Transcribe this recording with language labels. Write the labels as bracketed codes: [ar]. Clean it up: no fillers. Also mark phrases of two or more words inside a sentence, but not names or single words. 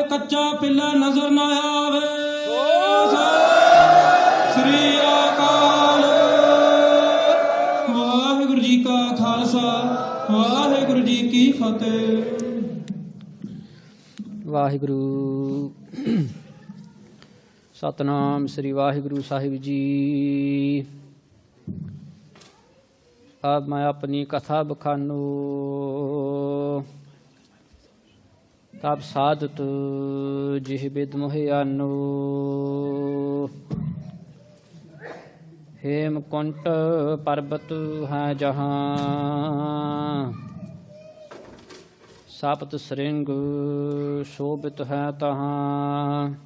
[pa] ਕੱਚਾ ਪਿੱਲਾ ਨਜ਼ਰ ਨਾ ਆਵੇ। ਸ੍ਰੀ ਅਕਾਲ। ਵਾਹਿਗੁਰੂ ਜੀ ਕਾ ਖਾਲਸਾ, ਵਾਹਿਗੁਰੂ ਜੀ ਕੀ ਫਤਿਹ। ਵਾਹਿਗੁਰੂ। ਸਤਨਾਮ ਸ੍ਰੀ ਵਾਹਿਗੁਰੂ ਸਾਹਿਬ ਜੀ। [bra] अब मैं अपनी कथा बखानू, तब साधत जिह बिद मोहियानो। हेमकुंट पर्वत है जहाँ, सप्त श्रृंग शोभित है तहाँ।